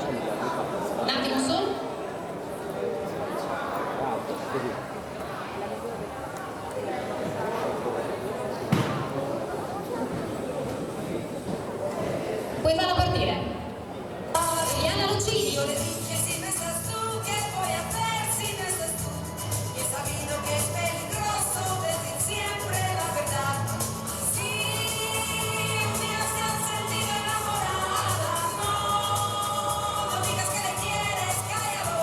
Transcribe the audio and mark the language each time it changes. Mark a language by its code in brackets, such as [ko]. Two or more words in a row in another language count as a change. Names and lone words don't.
[it] Un attimo solo. Puoi farla partire. Eliana Lucini. [es] Yo le dije si no estás tú, ¿qué voy a hacer si no estás tú? Y he sabido que es peligroso decir siempre la verdad. Si un día se han sentido enamoradas, no digas que le quieres, cállalo.